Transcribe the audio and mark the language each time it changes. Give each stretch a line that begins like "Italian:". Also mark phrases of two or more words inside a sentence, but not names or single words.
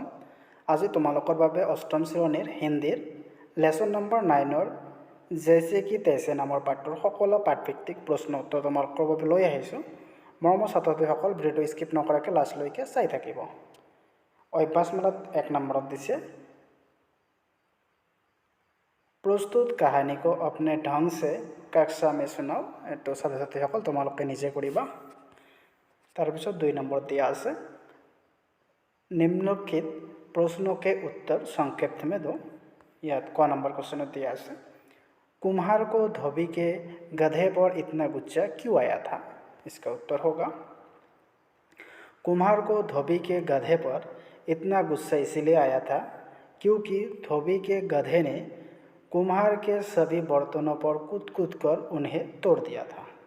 Assamese: আজি তোমালোকৰ বাবে অষ্টম শ্ৰেণীৰ হিন্দীৰ
English: lesson number
Assamese: 9ৰ জেছে কি তেছে নামৰ পাঠটোৰ সকলো পাঠভিত্তিক প্ৰশ্ন উত্তৰ তোমালোকৰ বাবে লৈ আহিছোঁ। মৰমৰ ছাত্ৰ-ছাত্ৰীসকল, ভিডিঅ'টো স্কিপ নকৰাকৈ লাষ্টলৈকে চাই থাকিব। অভ্যাসমালাত 1 নম্বৰত দিছে
Hindi: प्रस्तुत कहानी को अपने ढंग से कक्षा में सुनाओ।
Assamese: तो ছাত্ৰ-ছাত্ৰীসকল তোমালোকে নিজে কৰিবা। তাৰপিছত 2 নম্বৰ দিয়া আছে
Hindi: निम्नलिखित प्रश्नों के उत्तर संक्षिप्त में दो। याद क
English: number question
Hindi: दिया है कुम्हार को धोबी के गधे पर इतना गुस्सा क्यों आया था। इसका उत्तर होगा कुम्हार को धोबी के गधे पर इतना गुस्सा इसीलिए आया था क्योंकि धोबी के गधे ने कुम्हार के सभी बर्तनों पर कूद कर उन्हें तोड़ दिया था।